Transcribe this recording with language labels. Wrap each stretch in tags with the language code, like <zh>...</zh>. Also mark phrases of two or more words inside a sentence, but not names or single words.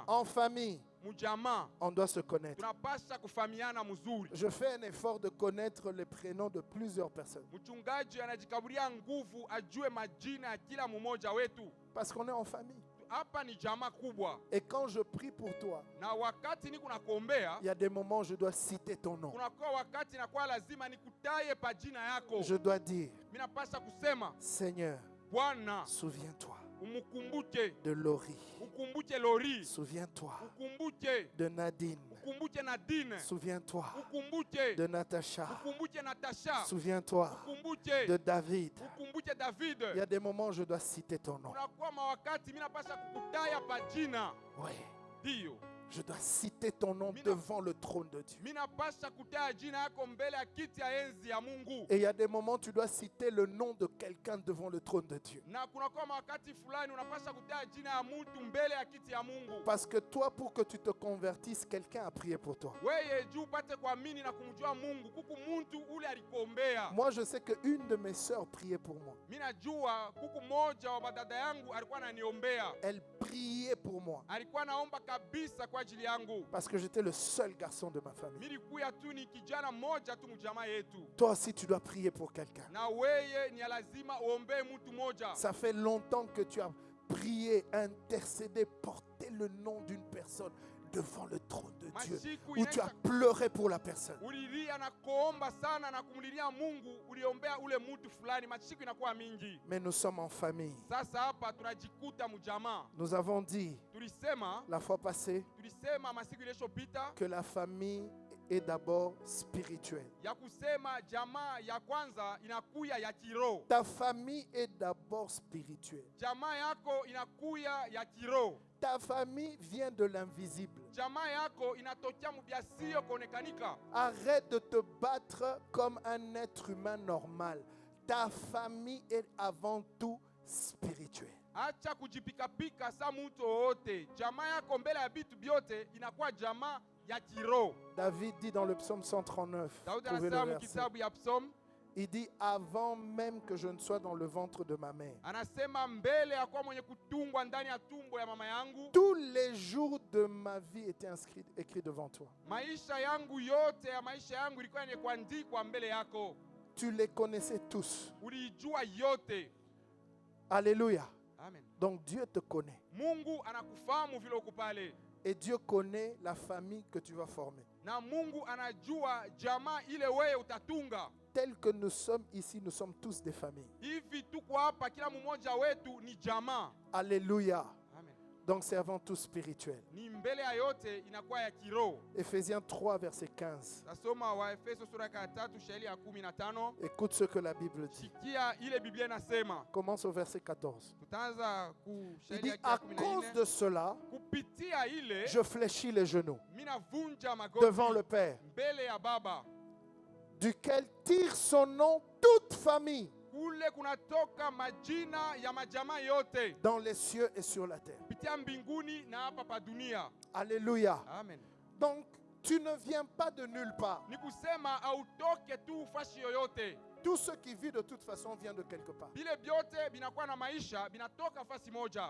<fr>En famille,</fr> <sw>Mjamaa</sw> <fr>on doit se connaître.</fr> <sw>tunapasha kufahamiana mzuri.</sw> <fr>Je fais un effort de connaître les prénoms de plusieurs personnes.</fr> <sw>Mchungaji anajikaburia nguvu ajue majina ya kila mmoja wetu.</sw> <fr>Parce qu'on est en famille.</fr> <sw>Hapa ni jamaa kubwa.</sw> <fr>Et quand je prie pour toi,</fr> <sw>Na wakati niko nakuombea,</sw> <fr>il y a des moments où je dois citer ton nom.</fr> <sw>kunakuwa wakati nakuwa lazima nikutaye pa jina yako.</sw> <fr>Je dois dire,</fr> <sw>Mimi napasha kusema,</sw> <fr>Seigneur,</fr> <sw>Bwana,</sw> <fr>souviens-toi</fr> <sw>umukumbuke.</sw> <fr>de Laurie.</fr> <sw>Ukumbuke Lori.</sw> <fr>Souviens-toi</fr> <sw>Ukumbuke.</sw> <fr>de Nadine.</fr> <sw>Ukumbuke Nadine.</sw> <fr>Souviens-toi</fr> <sw>Ukumbuke.</sw> <fr>de Natacha.</fr> <sw>Ukumbuke Natasha.</sw> <fr>Souviens-toi</fr> <sw>Ukumbuke.</sw> <fr>de David.</fr> <sw>Ukumbuke David.</sw> <fr>Il y a des moments où je dois citer ton nom.</fr> <sw>Unakuwa mawakati mimi napasha kukutaya pa jina.</sw> <fr>Oui,</fr> <sw>Ndio.</sw> <fr>je dois citer ton nom devant le trône de Dieu.</fr> <sw>Mimi napasha kutaya jina yako mbele ya kiti ya enzi ya Mungu.</sw> <fr>Et il y a des moments où tu dois citer le nom de quelqu'un devant le trône de Dieu.</fr> <sw>Na kunakuwa mawakati fulani unapasha kutaya jina ya mtu mbele ya kiti ya Mungu.</sw> <fr>Parce que toi, pour que tu te convertisses, quelqu'un a prié pour toi.</fr> <sw>Weye juu upate kuamini na kumjua Mungu, kuku muntu ule alikombea.</sw> <fr>Moi, je sais qu'une de mes sœurs priait pour moi.</fr> <sw>Mimi najua kuku moja wa badada yangu alikuwa ananiombea.</sw> <fr>Elle priait pour moi.</fr> <sw>Alikuwa naomba kabisa kwa ajili yangu.</sw> <fr>Parce que j'étais le seul garçon de ma famille.</fr> <sw>Mimi nilikuwa tu ni kijana moja tu mjamaa yetu.</sw> <fr>Toi aussi, tu dois prier pour quelqu'un.</fr> <sw>Na weye ni lazima uombee mtu moja.</sw> <fr>Ça fait longtemps que tu as prié, intercédé, porté le nom d'une personne. devant le trône de Dieu,</fr> <sw>Masiku</sw> <fr>où tu as</fr> <sw>inaisha</sw> <fr>pleuré pour la personne.</fr> <sw>ulilia na kuomba sana na kumlilia Mungu, uliombea ule mtu fulani, masiku inakuwa mingi.</sw> <fr>Mais nous sommes en famille.</fr> <sw>Sasa hapa tunajikuta mjamaa.</sw> <fr>Nous avons dit</fr> <sw>Tulisema</sw> <fr>la fois passée</fr> <sw>masiku iliyopita</sw> <fr>que la famille est d'abord spirituelle.</fr> <sw>ya kusema jamaa ya kwanza inakuya ya kiroho.</sw> <fr>Ta famille est d'abord spirituelle.</fr> <sw>Jamaa yako inakuya ya kiroho.</sw> <fr>Ta famille vient de l'invisible.</fr> <sw>Jamaa yako inatokea mubiasio kuonekanika.</sw> <fr>Arrête de te battre comme un être humain normal. Ta famille est avant tout spirituelle.</fr> <sw>Acha kujipikapika sa mtu wote. Jamaa yako mbele ya vitu vyote inakuwa jamaa ya kiroho.</sw> <fr>David dit dans le psaume 139,</fr> <sw>Daudi</sw> <fr>trouvez le</fr> <sw>anasema</sw> <fr>verset.</fr> <sw>kitabu ya Psalm,</sw> <fr>Il dit avant même que je ne sois dans le ventre de ma mère.</fr> <sw>anasema mbele ya kwa mwenye kutungwa ndani ya tumbo ya mama yangu,</sw> <fr>Tous les jours de ma vie étaient écrits devant toi.</fr> <sw>maisha yangu yote ya maisha yangu ilikuwa ni kuandikwa mbele yako.</sw> <fr>Tu les connaissais tous.</fr> <sw>Ulijua yote.</sw> <fr>Alléluia.</fr> <sw>Amen.</sw> <fr>Donc Dieu te connaît.</fr> <sw>Mungu anakufahamu vile uko pale.</sw> <fr>Et Dieu connaît la famille que tu vas former.</fr> <sw>Na Mungu anajua jamaa ile wewe utatunga.</sw> <fr>Tel que nous sommes ici, nous sommes tous des familles.</fr> <sw>Hivi tuko hapa kila mmoja wetu ni jamaa.</sw> <fr>Alléluia.</fr> <sw>Amen.</sw> <fr>Donc c'est avant tout spirituel.</fr> <sw>Ni mbele ya yote inakuwa ya kiroho.</sw> <fr>Éphésiens 3, verset 15.</fr> <sw>Tasoma wa Efeso sura ya 3 shairi ya 15.</sw> <fr>Écoute ce que la Bible dit.</fr> <sw>Sikia ile Biblia inasema.</sw> <fr>Commence au verset 14.</fr> <sw>Tutaanza ku</sw> <fr>Il</fr> <sw>shairi</sw> <fr>dit,</fr> <sw>ya</sw> <fr>à cause</fr> <sw>14.</sw> <fr>de cela,</fr> <sw>Kupitia ile</sw> <fr>je fléchis les genoux</fr> <sw>mina vunja magoti</sw> <fr>devant le Père,</fr> <sw>mbele ya Baba.</sw> <fr>duquel tire son nom toute famille</fr> <sw>Kule kunatoka majina ya majamaa yote</sw> <fr>dans les cieux et sur la terre.</fr> <sw>kupitia mbinguni na hapa pa dunia.</sw> <fr>Alléluia.</fr> <sw>Amen.</sw> <fr>Donc, tu ne viens pas de nulle part.</fr> <sw>Ni kusema autoke tu fashi yoyote.</sw> <fr>Tout ce qui vit de toute façon vient de quelque part.</fr> <sw>Bile byote binakuwa na maisha binatoka fasi moja.</sw>